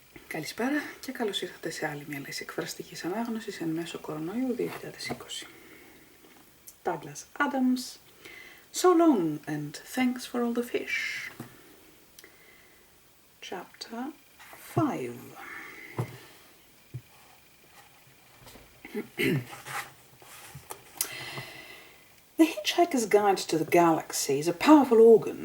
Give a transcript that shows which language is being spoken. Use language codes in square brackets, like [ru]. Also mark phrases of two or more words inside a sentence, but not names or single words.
[el] Καλησπέρα και καλώς ήρθατε σε άλλη μια λέξη εκφραστικής ανάγνωσης εν μέσω κορονοϊού 2020. [en] Douglas Adams, So long and thanks for all the fish. Chapter 5. The Hitchhiker's Guide to the Galaxy is a powerful organ.